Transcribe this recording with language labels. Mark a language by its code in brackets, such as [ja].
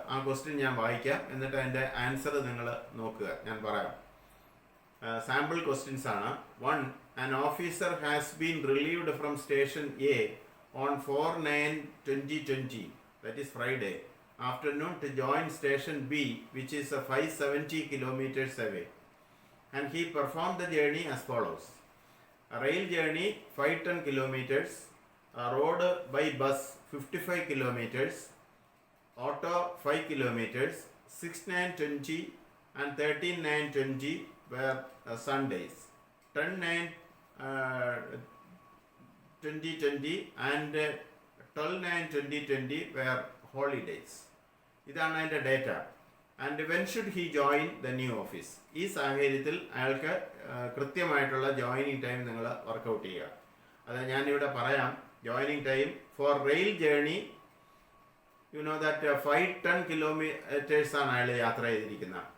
[ml] ആ ക്വസ്റ്റ്യൻ ഞാൻ വായിക്കാം, എന്നിട്ട് അതിൻ്റെ ആൻസർ നിങ്ങൾ നോക്കുക. ഞാൻ പറയാം. സാമ്പിൾ ക്വസ്റ്റ്യൻസ് ആണ്. 1. [en] An officer has been relieved from station A on 4/9/2020, that is Friday afternoon, to join station B, which is 570 kilometers away, and he performed the journey as follows: a rail journey 510 kilometers, a road by bus 55 kilometers, auto 5 kilometers, 6/9/20 and 13/9/20 were Sundays, 10/9/2020 and 12/9/2020 were holidays. [ml] ഇതാണ് അതിൻ്റെ data. [en] And when should he join the new office? [ml] ഈ സാഹചര്യത്തിൽ അയാൾക്ക് കൃത്യമായിട്ടുള്ള joining time നിങ്ങൾ workout ചെയ്യുക. അത് ഞാനിവിടെ പറയാം. [en] joining time for rail journey, you know that [ml] 510 kilometres ആണ് അയാൾ യാത്ര ചെയ്തിരിക്കുന്നത്.